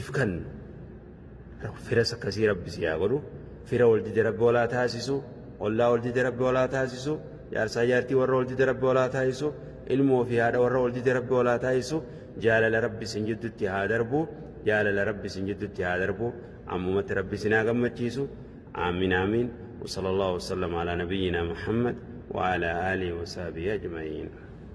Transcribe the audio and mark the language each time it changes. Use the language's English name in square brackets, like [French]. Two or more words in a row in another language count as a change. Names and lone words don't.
[Oromo] kennu fira akkasii rabbi si haa godhu fira waldide rabbi walaa taasisu ollaa waldide rabbi walaa taasisu jaarsaa jaartii warra waldide rabbi walaa taasisu ilmoo fi haadha warra waldide rabbi walaa taasisu jaalala rabbi sin jiddutti haa darbu jaalala rabbi sin jiddutti haa darbu ammumatti rabbi sin haa gammachiisu aamin aamin [Arabic] وصلى الله وسلم على نبينا محمد وعلى آله وصحبه أجمعين